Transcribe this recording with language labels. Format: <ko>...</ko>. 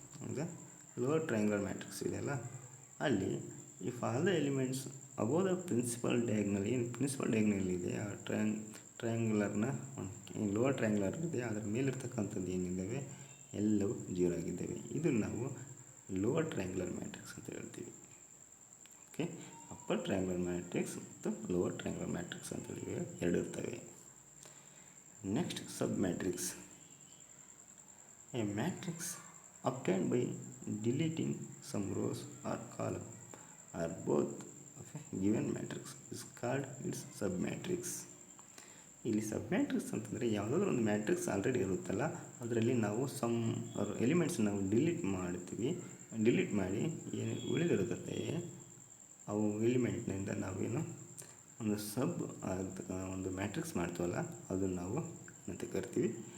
<kn>ಈಗ lower triangular matrix ಇದೆಯಲ್ಲ, ಅಲ್ಲಿ</kn> <en>if all the elements above the principal diagonal,</en> <kn>ಏನು ಪ್ರಿನ್ಸಿಪಲ್ ಡಯಾಗ್ನಲ್ ಇದೆ ಆ ಟ್ರಯಾಂಗ್ಯುಲರ್ನ ಲೋವರ್ ಟ್ರಯಾಂಗ್ಯುಲರ್ ಇದೆ, ಅದರ ಮೇಲಿರ್ತಕ್ಕಂಥದ್ದು ಏನಿದ್ದಾವೆ ಎಲ್ಲವೂ 0 ಆಗಿದ್ದಾವೆ. ಇದನ್ನು ನಾವು ಲೋವರ್ ಟ್ರಯಾಂಗ್ಯುಲರ್ ಮ್ಯಾಟ್ರಿಕ್ಸ್ ಅಂತ ಹೇಳ್ತೀವಿ. ಓಕೆ, ಅಪ್ಪರ್ ಟ್ರಯಾಂಗ್ಯುಲರ್ ಮ್ಯಾಟ್ರಿಕ್ಸ್ ಮತ್ತು ಲೋವರ್ ಟ್ರಯಾಂಗ್ಯುಲರ್ ಮ್ಯಾಟ್ರಿಕ್ಸ್ ಅಂತೇಳಿ ಎರಡು ಇರ್ತವೆ.</kn> <en>Next sub matrix. A matrix obtained by deleting some rows or column or both of a given matrix is called its submatrix.</en> <kn>ಇಲ್ಲಿ ಸಬ್ matrix ಅಂತಂದರೆ ಯಾವುದಾದ್ರೂ ಒಂದು ಮ್ಯಾಟ್ರಿಕ್ಸ್ ಆಲ್ರೆಡಿ ಇರುತ್ತಲ್ಲ, ಅದರಲ್ಲಿ ನಾವು ಸಮ್ ಎಲಿಮೆಂಟ್ಸ್ ನಾವು ಡಿಲೀಟ್ ಮಾಡ್ತೀವಿ. ಡಿಲೀಟ್ ಮಾಡಿ ಏನು ಉಳಿದಿರುತ್ತೆ ಅವು ಎಲಿಮೆಂಟ್ನಿಂದ ನಾವೇನು ಒಂದು ಮ್ಯಾಟ್ರಿಕ್ಸ್ ಮಾಡ್ತೀವಲ್ಲ, ಅದನ್ನು ನಾವು ಏನಂತ ಕರಿತೀವಿ?</kn>